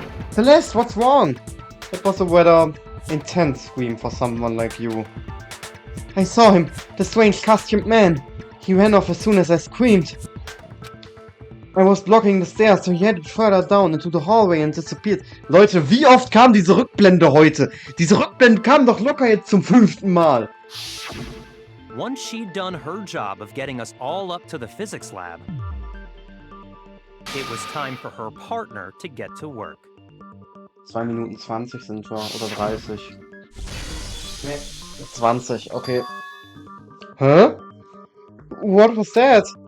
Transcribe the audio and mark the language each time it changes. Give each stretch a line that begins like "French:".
English: Celeste, what's wrong? That was a rather intense scream for someone like you. I saw him, the strange costumed man. He ran off as soon as I screamed. I was blocking the stairs, so he headed further down into the hallway and disappeared.
German: Leute, wie oft kam diese Rückblende heute? Diese Rückblende kam doch locker jetzt zum 5. Mal.
English: Once she'd done her job of getting us all up to the physics lab, it was time for her partner to get to work.
German: 2 Minuten 20 sind wir, oder 30. Nee, 20, okay.
English: Huh? What was that?